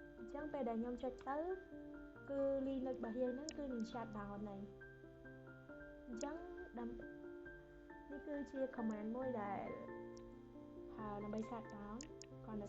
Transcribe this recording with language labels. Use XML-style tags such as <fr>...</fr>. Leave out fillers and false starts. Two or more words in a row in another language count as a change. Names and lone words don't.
<km>ចឹងពេលដែលខ្ញុំចុចទៅគឺ Linux របស់យើង ហ្នឹងគឺនឹង</km> <en>shut down</en> <km>ហើយអញ្ចឹង នេះគឺជា command មួយដែល ដើម្បី</km> <en>shut down</en> <km>គ្រាន់តែ</km>